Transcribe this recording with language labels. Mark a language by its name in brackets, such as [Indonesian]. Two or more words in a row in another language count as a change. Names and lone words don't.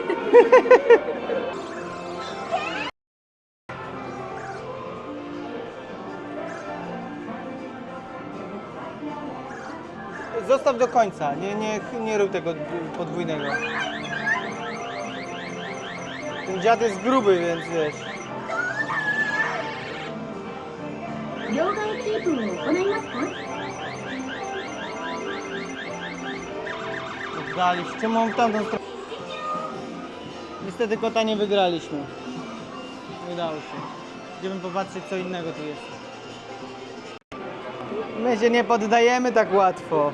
[Polish] Zostaw do końca, nie rób tego podwójnego. Ten dziad jest gruby, więc wiesz. [Japanese] 両替キープを行いますか？ [Polish] Oddaliśmy. Czemu mam tamtą stronę? Niestety kota nie wygraliśmy. Nie udało się. Idziemy popatrzeć, co innego tu jest. My się nie poddajemy tak łatwo.